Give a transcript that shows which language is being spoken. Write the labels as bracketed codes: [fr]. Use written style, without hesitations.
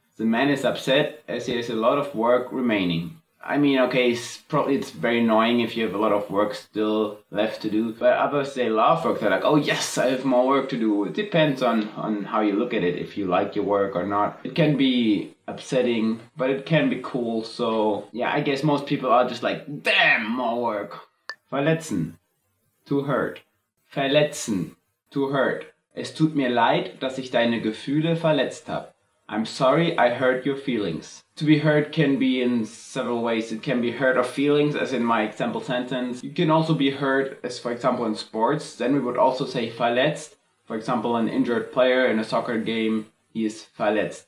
[en] The man is upset as he has a lot of work remaining. I mean, okay, it's very annoying if you have a lot of work still left to do. But others, they love work. They're like, oh yes, I have more work to do. It depends on how you look at it, if you like your work or not. It can be upsetting, but it can be cool. So yeah, I guess most people are just like, damn, more work. [de] Verletzen, to hurt. Verletzen, to hurt. Es tut mir leid, dass ich deine Gefühle verletzt habe. [en] I'm sorry I hurt your feelings. To be hurt can be in several ways. It can be hurt of feelings, as in my example sentence. You can also be hurt, as for example in sports. Then we would also say verletzt. For example, an injured player in a soccer game, he is verletzt.